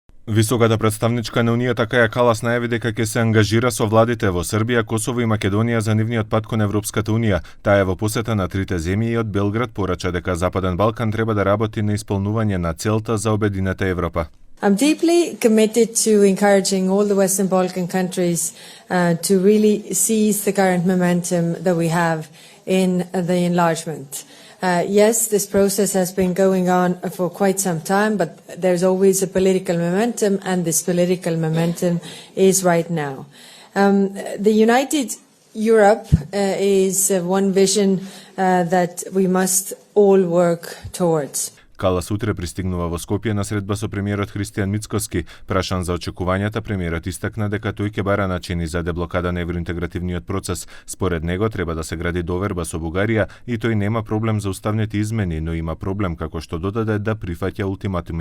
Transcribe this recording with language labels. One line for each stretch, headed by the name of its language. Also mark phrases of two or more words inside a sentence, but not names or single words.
Macedonian: Високата представничка на Унијата Каја Калас најави дека ќе се ангажира со владите во Србија, Косово и Македонија за нивниот пат кон Европската Унија. Таа е во посета на трите земји и од Белград порача дека Западен Балкан треба да работи на исполнување на целта за обединета Европа.
English: I'm deeply committed to encouraging all the Western Balkan countries to really seize the current momentum that we have in the enlargement. Yes, this process has been going on for quite some time, but there's always a political momentum, and this political momentum is right now. The United Europe is one vision that we must all work towards.
Macedonian: Калас утре пристигнува во Скопје на средба со премиерот Христијан Мицкоски. Прашан за очекувањата, премиерот истакна дека тој ќе бара начини за деблокада на евроинтегративниот процес. Според него треба да се гради доверба со Бугарија и тој нема проблем за уставните измени, но има проблем, како што додаде, да прифаќа ултиматуми.